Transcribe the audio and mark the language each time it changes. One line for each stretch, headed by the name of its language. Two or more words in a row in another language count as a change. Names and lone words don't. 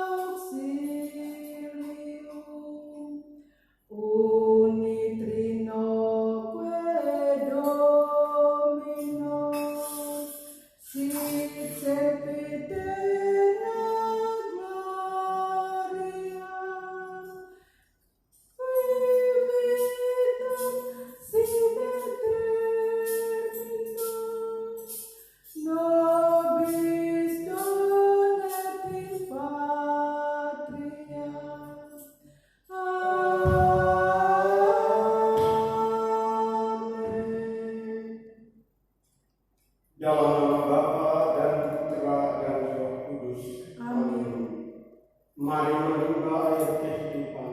Latin: auxilium, unitrinoque Domino, sit sempiterna gloria, vivitum sit eternitas, nobis donet in patria.
Indonesian: Dalam nama Bapa dan Putra dan Roh Kudus. Amin. Mari menimba air kehidupan.